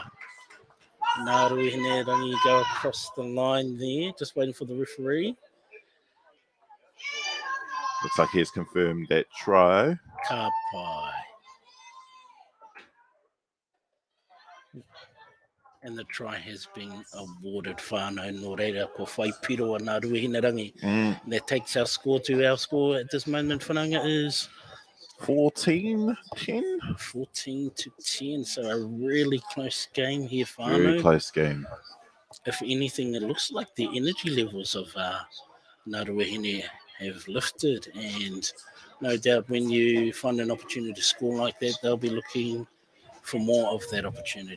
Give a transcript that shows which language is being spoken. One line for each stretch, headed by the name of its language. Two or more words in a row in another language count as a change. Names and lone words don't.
English: Naruahine only go across the line there, just waiting for the referee. Looks like he's confirmed that try. Kapai. And the try has been awarded
Māori: whānau no reira ko whai piro a Naruahine rangi.
English: That takes our score to our score at this moment, whananga, is 14-10. 14-10. So a really close game here, Very whānau. close game. If anything, it looks like the energy levels of Naruahine have lifted, and no doubt when you find an opportunity to score like that, they'll be looking for more of that opportunity.